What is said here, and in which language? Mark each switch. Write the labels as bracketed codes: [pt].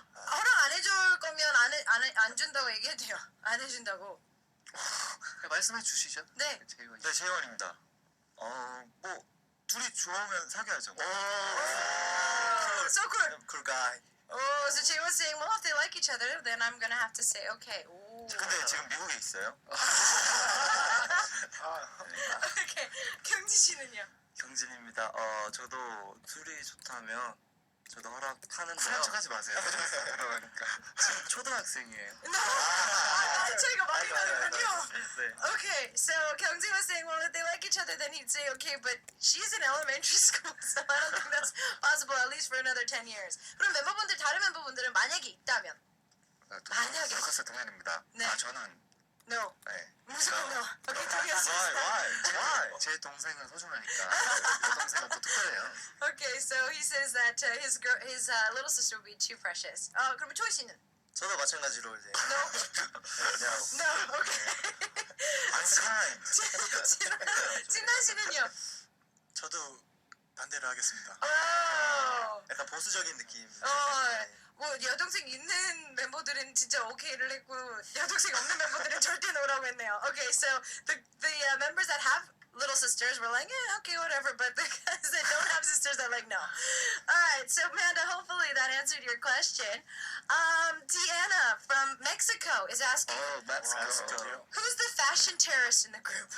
[ko] 허락 안 해줄 거면 안 준다고 얘기해도 돼요. 안 해준다고. 말씀해 주시죠. 네. 재원. 네, 재원입니다. 뭐 둘이 좋으면 사귀어야죠. [en] So cool. Cool guy. Oh, so Jay was saying, well, if they like each other, then I'm gonna have to say, okay. [ko] 오. 근데 지금 미국에 있어요. 오케이. 경지 씨는요? 경진입니다. 저도 둘이 좋다면 저도 허락하는데요. 그런 척하지 마세요. 그러니까. 지금 초등학생이에요. 차이가 많이 나는군요. 네. [en] Okay, so Kyungji was saying, well, if they like each other, then he'd say, okay, but she's in elementary school, so I don't think that's possible, at least for another 10 years. [ko] 그럼 다른 멤버분들은 만약에 있다면? 만약에. 루카스 동현입니다. 네. 저는 [en] No. [ko] 네. 무조건 [en] no. Okay, Tonya Why? [ko] 제 동생은 소중하니까. 여동생은 또 특별해요. [en] Okay, so he says that his little sister would be too precious. [ko] 그러면 초이 씨는? 저도 마찬가지로 이제 [en] No. No. Okay. I'm kind. [ko] 진아 씨는요? 저도 반대를 하겠습니다. [en] Oh. [ko] 약간 보수적인 느낌. 뭐 여동생 있는 멤버들은 진짜 오케이를 했고 여동생 없는 멤버들은 절대 노라고 했네요. [en] Okay, so the members that have little sisters were like, yeah, okay, whatever. But the guys that don't have sisters are like, no. All right, so Amanda, hopefully that answered your question. Deanna from Mexico is asking, Mexico. who's the fashion terrorist in the group?